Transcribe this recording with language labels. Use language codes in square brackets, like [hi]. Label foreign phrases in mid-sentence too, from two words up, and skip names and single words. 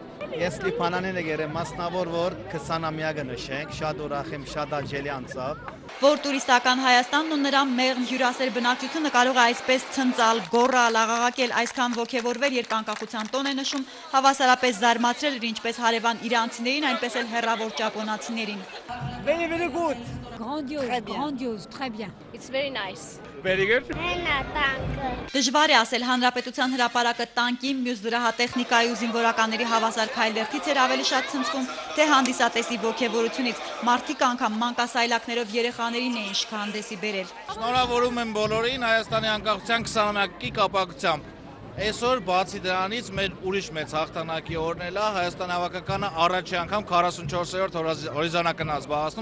[hy] Ես Լիբանանին եկել մասնավոր, որ 20-ամյակը նշենք, շատ ուրախ եմ, շատ աջելի անցավ։ Որ տուրիստական Հայաստանն ու նրա մեղմ հյուրասեր բնակչությունը կարող է այսպես ցնծալ, գոռալ, աղաղակել, այսքան ոգևորվել, երբ անկախության տոն է նշում, հավասարապես զարմացրել էր ինչպես հարևան իրանցիներին, այնպես էլ հեռավոր ճապոնացիներին։ [en] Very good. [fr] Grandiose, très bien. [en] It's very nice. Very good. [hy] Դժվար է ասել հանրապետության հրապարակը տանկի, մյուս զրահատեխնիկայի ու զինվորականների հավասար քայլերթից էր ավելի շատ ցնցվում, թե հանդիսատեսի ոգևորությունից։ Մարդիկ անգամ մանկասայլակներով երեխաներին էին շքահանդեսի բերել։ Շնորհավորում եմ բոլորին Հայաստանի անկախության 20-ամյակի կապակցությամբ։ Այսօր բացի դրանից մեր ուրիշ մեծ հաղթանակի օրն էլ է, Հայաստանի հավաքականը առաջի անգամ 44-րդ հորիզոնակն ազբաղացնում։